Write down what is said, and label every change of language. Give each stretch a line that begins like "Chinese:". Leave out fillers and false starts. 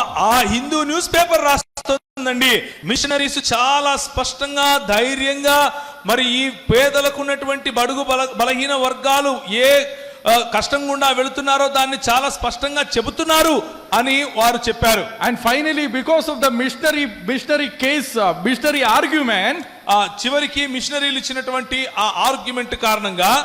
Telugu: ఆ Hindu news paper రాస్తుందండి, machineries చాలా స్పష్టంగా, ధైర్యంగా, మరి ఈ పేదలకు ఉన్నటువంటి బడుగు బలహీన వర్గాలు ఏ కష్టం గుండా వెళుతున్నారో దాన్ని చాలా స్పష్టంగా చెబుతున్నారు అని వారు చెప్పారు.
English: And finally, because of the missionary case, missionary argument,
Telugu: చివరికి మిషనరీలు ఇచ్చినటువంటి ఆ ఆర్గ్యుమెంట్ కారణంగా